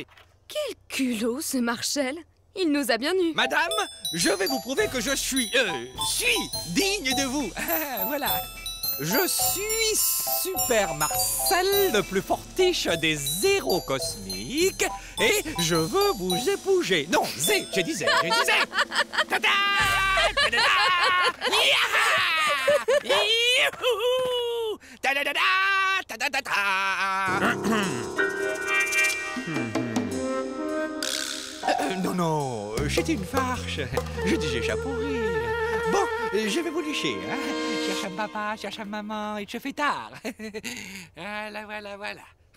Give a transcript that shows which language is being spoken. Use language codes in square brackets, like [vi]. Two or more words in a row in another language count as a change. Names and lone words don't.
[fr] Quel culot, ce Marshall. Il nous a bien eus. Madame, je vais vous prouver que je suis digne de vous. Voilà. Je suis Super Marcel, le plus fortiche des héros cosmiques, et je veux vous épouser. Non, j'ai dit zé. Tada! Tada! Youhou! Tadadada! Tadadada! Non, c'était une farce. Je disais ça pour rire. Bon, je vais vous lécher, hein. Cherche un papa, cherche un maman, il se fait tard. Voilà.